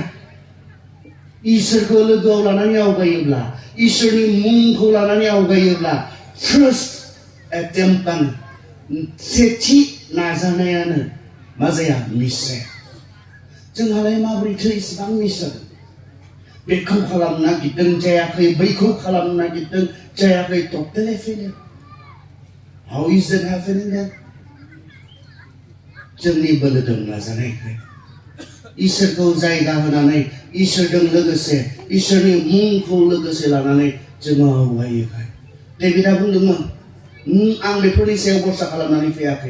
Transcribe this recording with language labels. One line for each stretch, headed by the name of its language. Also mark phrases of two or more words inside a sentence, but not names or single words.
Bodo: इसोरखौ लोगोआव लानानै आवगायोब्ला, इसोरनि मुंखौ लानानै आवगायोब्ला
English: first attempt,
Bodo: सेथि नाजानायानो मा जाया? मिस जाया। जोंहालाय माबोरैथो इसेबां मिस जादों? बेखौ खालामनो नागिरदों, जायाखै। बैखौ खालामनो नागिरदों, जायाखै।
English: totally failure. How is that happening then?
Bodo: जोंनि बोलो दं नाजानायखाय, इसोरखौ जायगा होनानै, इसोरजों लोगोसे, इसोरनि मुंखौ लोगोसे लानानै जोङो आवगायोखाय। डेभिडआ बुंदोंमोन, आं बेफोरनि सायाव भरसा खालामनानै फैयाखै।